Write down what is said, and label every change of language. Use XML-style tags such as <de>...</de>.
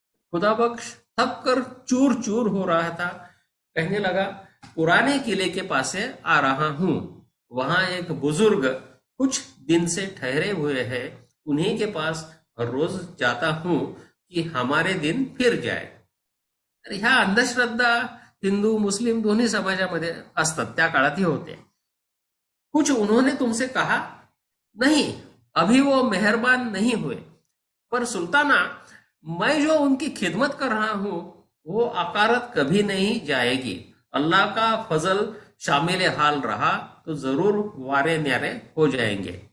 <hi>खुदा बख्श थक कर चूर चूर हो रहा था। कहने लगा, पुराने किले के पास से आ रहा हूं। वहां एक बुजुर्ग कुछ दिन से ठहरे हुए हैं, उन्हीं के पास रोज जाता हूं की हमारे दिन फिर जाय.</hi> <mr>तर ह्या अंधश्रद्धा हिंदू मुस्लिम दोन्ही समाजामध्ये असतात, त्या काळातही होते.</mr> <hi>कुछ उन्होंने तुमसे कहा? नहीं, अभी वो मेहरबान नहीं हुए. पर सुल्ताना, मैं जो उनकी खिदमत कर रहा हूं वो अकारत कभी नहीं जाएगी. अल्लाह का फजल शामिल हाल रहा तो जरूर वारे न्यारे हो जाएंगे.</hi>